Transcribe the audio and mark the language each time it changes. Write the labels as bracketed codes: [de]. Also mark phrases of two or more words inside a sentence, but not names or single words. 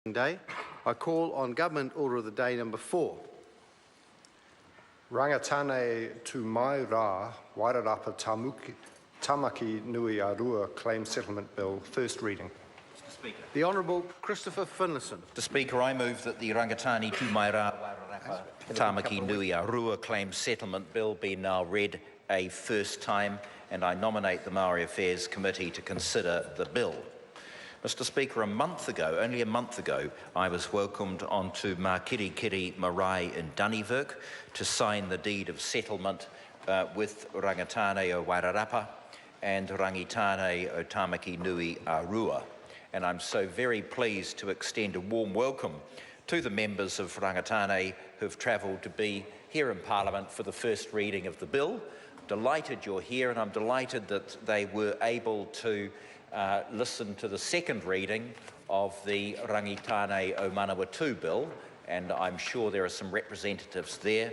[en] Day. I call on Government Order of the Day number 4. Rangitāne nui-ā-Rua, Wairarapa Tāmaki nui-ā-Rua Claim Settlement Bill, first reading. Mr. Speaker. The Honourable Christopher Finlayson. Mr. Speaker, I move that the Rangitāne nui-ā-Rua, Wairarapa Tāmaki nui-ā-Rua Claim Settlement Bill be now read a first time, and I nominate the Maori Affairs Committee to consider the bill. Mr. Speaker, only a month ago, I was welcomed onto Mākirikiri Marae in Dunivik to sign the deed of settlement with Rangitāne o Wairarapa and Rangitāne o Tāmaki nui-ā-Rua. And I'm so very pleased to extend a warm welcome to the members of Rangitāne who've travelled to be here in Parliament for the first reading of the bill. Delighted you're here, and I'm delighted that they were able to listen to the second reading of the Rangitāne o Manawatu bill, and I'm sure there are some representatives there.